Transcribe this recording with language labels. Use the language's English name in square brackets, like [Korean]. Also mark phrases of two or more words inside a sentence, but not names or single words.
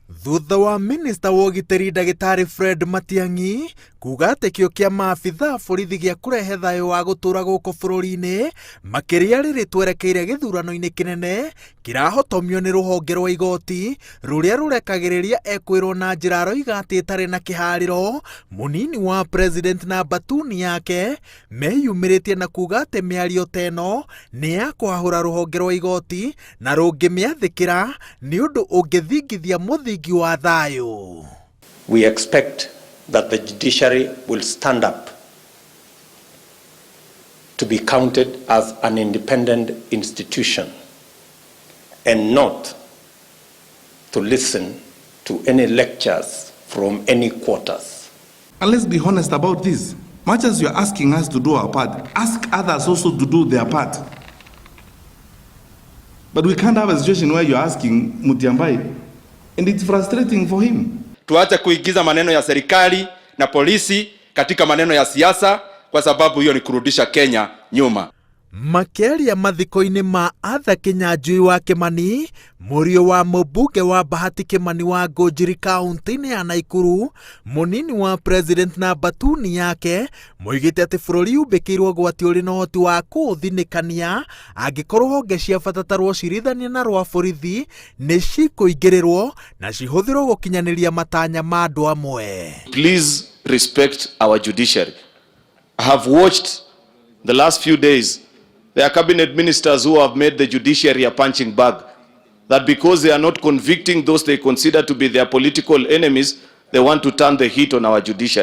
[Kikuyu] thutha wa minista wa ugitiri Ndagitari Fred Matiang'i kuga tekio kia maabitha borithi gia kurehe thayo wa gutura guko bururi-ini makiria riri twerekeire githurano-ini kinene kirahotomio ni ruhonge rwa igoti ruria rurekagiriria ekwirwo na njira roiga ati itari na kihariro. Munini wa president na batuni yake meyumiritie na kuga ati miario teno ni ya kwahura ruhonge rwa igoti na rungimiathikira ni undu ungithingithia muthingi wa thayo. [English] We expect that the judiciary will stand up to be counted as an independent institution and not to listen to any lectures from any quarters. And let's be honest about this. Much as you're asking us to do our part, ask others also to do their part. But we can't have a situation where you're asking Mutyambai and it's frustrating for him. [Swahili] Tuache kuigiza maneno ya serikali na polisi katika maneno ya siasa, kwa sababu hiyo ni kurudisha Kenya nyuma. [Kikuyu] Makeria mathiko-ini ma Arthur Kinyanjui wa Kimani, murio wa mubunge wa Bahati Kimani wa Ngũnjiri kaunti-ini ya Naikuru, munini wa president na batuni yake moigite ati bururi umbikirwo gwati uri na hoti wa kuthinikania angikorwo honge cia batatarwo cirithania na rwa borithi ni cikuingirirwo na cihuthirwo gukinyaniria matanya ma andu amwe. [English] Please respect our judiciary. I have watched the last few days. There are cabinet ministers who have made the judiciary a punching bag. That because they are not convicting those they consider to be their political enemies, they want to turn the heat on our judiciary.